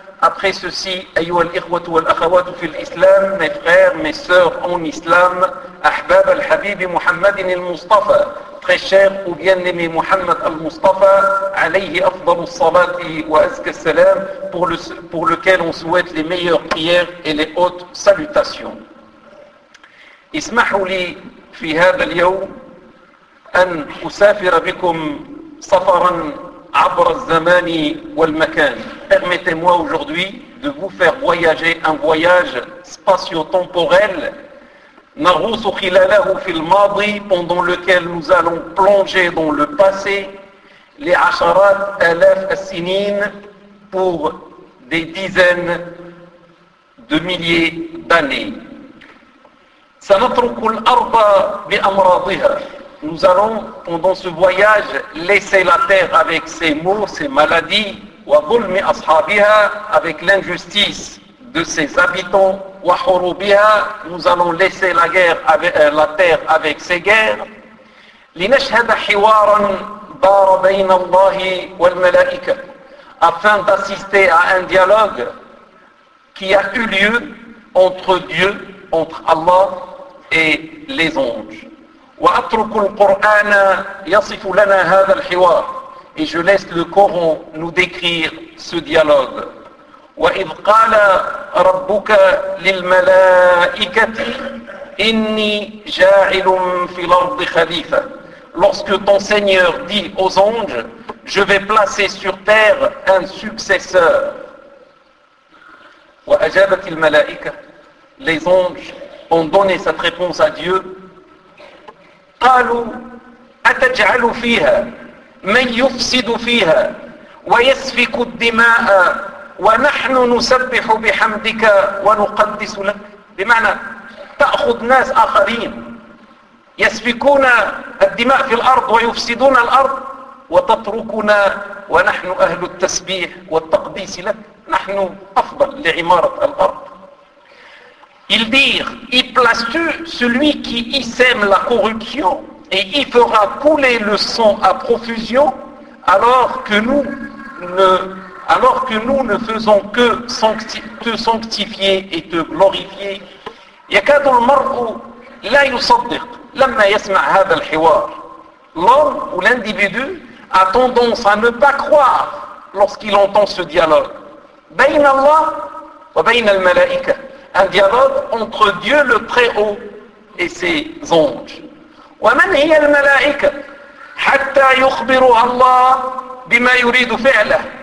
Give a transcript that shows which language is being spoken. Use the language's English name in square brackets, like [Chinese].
[French] après ceci [Arabic] أيها الإخوة والأخوات في الإسلام [French] mes frères, mes sœurs en islam [Arabic] أحباب الحبيب محمد المصطفى [French] très cher ou bien-aimé Muhammad al-Mustafa [Arabic] عليه أفضل الصلاة وأزكى السلام [French] pour lequel on souhaite les meilleures prières et les hautes salutations. [Arabic] اسمحوا لي في هذا اليوم أن أسافر بكم سفرا عبر الزمان والمكان. [French] Permettez-moi aujourd'hui de vous faire voyager un voyage spatio-temporel. [Arabic] نغوص خلاله في الماضي [French] pendant lequel nous allons plonger dans le passé [Arabic] لعشرات آلاف السنين [French] pour des dizaines de milliers d'années. [Arabic] سنترك الأرض بأمراضها. [French] Nous allons, pendant ce voyage, laisser la terre avec ses maux, ses maladies, [Arabic] وظلم أصحابها, [French] avec l'injustice de ses habitants, وحروبها, nous allons laisser la terre avec ses guerres. [Arabic] لنشهد حوارا الأخبار بين الله والملائكة, [French] afin d'assister à un dialogue qui a eu lieu entre Dieu, entre Allah et les anges. [Arabic] وأترك القرآن يصف لنا هذا الحوار. [French] Et je laisse le Coran nous décrire ce dialogue. [Arabic] وإذ قال ربك للملائكة إني جاعل في الأرض خليفة. [French] Lorsque ton Seigneur dit aux anges, je vais placer sur terre un successeur. [Arabic] وأجابت الملائكة. [French] Les anges ont donné cette réponse à Dieu. [Arabic] قالوا أتجعل فيها من يفسد فيها ويسفك الدماء ونحن نسبح بحمدك ونقدس لك. بمعنى تأخذ ناس آخرين يسفكون الدماء في الأرض ويفسدون الأرض وتتركنا ونحن أهل التسبيح والتقديس لك, نحن أفضل لعمارة الأرض. [French] Il dit, y places-tu celui qui y sème la corruption et y fera couler le sang à profusion alors que nous ne faisons que te sanctifier et te glorifier. [Arabic] يكاد المرء لا يصدق لما يسمع هذا الحوار. [French] L'homme ou l'individu a tendance à ne pas croire lorsqu'il entend ce dialogue. [Arabic] بين الله وبين الملائكة. [French] Un dialogue entre Dieu le Très-Haut et ses anges. [Arabic] وَمَنْ هِيَ الْمَلَائِكَ حَتَّى يُخْبِرُ اللَّهِ بِمَا يُرِيدُ فِعْلَهِ.